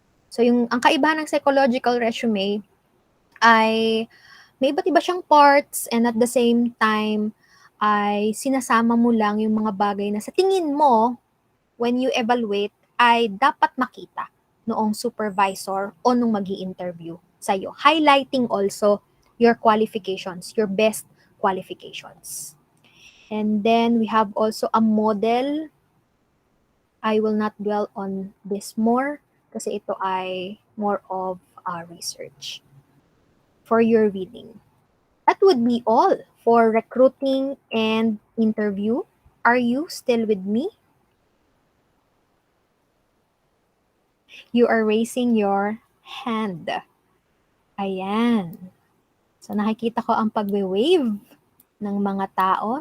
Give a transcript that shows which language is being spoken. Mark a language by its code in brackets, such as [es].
[tl] So ang kaibahan ng psychological resume ay may iba't iba siyang parts, and at the same time ay sinasama mo lang yung mga bagay na sa tingin mo [en] when you evaluate [tl] ay dapat makita noong supervisor o nung magi-interview sa'yo. [en] Highlighting also your qualifications, your best qualifications. And then we have also a model. I will not dwell on this more [tl] kasi ito ay [en] more of research for your reading. That would be all for recruiting and interview. Are you still with me? You are raising your hand. [tl] Ayan. So nakikita ko ang pagwe-wave ng mga tao.